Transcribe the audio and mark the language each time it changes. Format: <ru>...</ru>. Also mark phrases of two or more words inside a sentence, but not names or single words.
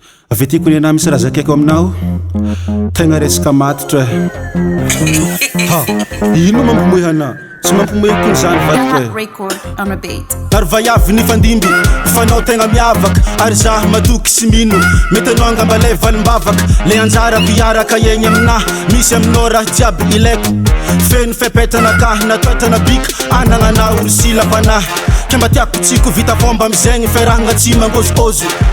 <mg>avy aty kony anahy misy raha zakaiko aminao. Tegna resaka matitra. Ha, ino mampihomehy anahy? Tsy mampihomehy kony zany vadiko e.</mg> <en>Record on a beat.</en> <mg>Ary vaiavy ny fandimby, fanao tegna miavaka. Ary zaho matoky sy mino. Mety anao angamba ilay valimbavaka. Le anjara mpiaraka egny aminahy. Misy aminao raha jiaby ilaiko. Feno fepetrana ka, natoetrana bika. Anana anahy olo sy lapanahy. Ka mba tiako tsiko vita fomba amizay ny fiarahana tsy mangozogozo.</mg>